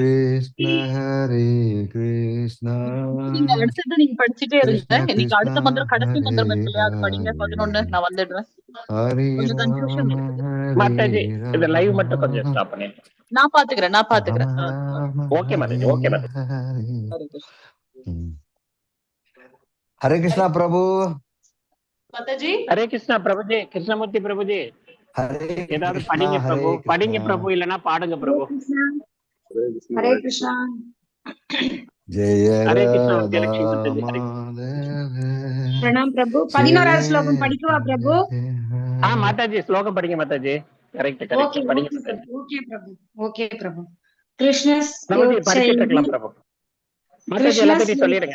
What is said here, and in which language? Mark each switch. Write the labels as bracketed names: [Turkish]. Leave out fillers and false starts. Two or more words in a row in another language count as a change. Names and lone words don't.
[Tamil] Krishna, Hare Krishna, நீங்க அடுத்தது நீங்க படிச்சுட்டே இருங்க. Krishna இன்னைக்கு அடுத்த Krishna, மந்திரம் கடைசி மந்திரம் Hare இருக்கு இல்லையா, அது படிங்க. 11 Hare, நான் வந்துடுறேன். Hare கொஞ்சம் கன்ஃபியூஷன் Rama, இருக்குது. மாதாஜி Hare இந்த லைவ் மட்டும் Rama, கொஞ்சம் ஸ்டாப் பண்ணிடுங்க. நான் பாத்துக்கிறேன். Rama Rama, ஓகே மாதாஜி, Hare ஓகே மாதாஜி. Hare. ஹரே கிருஷ்ணா. Hare Krishna Prabhu. மாதாஜி ஹரே கிருஷ்ணா பிரபுஜி, கிருஷ்ணமூர்த்தி பிரபுஜி, Hare ஏதாவது Krishna, படிங்க பிரபு, Hare படிங்க Krishna. பிரபு, இல்லைன்னா பாடுங்க பிரபு. ஹரே கிருஷ்ணா. Jaya ஹரே கிருஷ்ணா Radha விஜயலட்சுமி மாதாஜி. ஹரே Madhava, பிரணாம் பிரபு. 11வது ஸ்லோகம் படிக்கவா பிரபு? மாதாஜி ஸ்லோகம் படிங்க மாதாஜி. கரெக்ட் ஓகே கரெக்ட் படிங்க ஓகே மாதாஜி. ஓகே பிரபு. ஓகே பிரபு. கிருஷ்ணஸ் பிரபுஜி படிச்சிட்டு யோச்சைஹி இருக்கலாம் பிரபு. மாதாஜி கிருஷ்ணஸ் எல்லாத்தையும் சொல்லிடுங்க.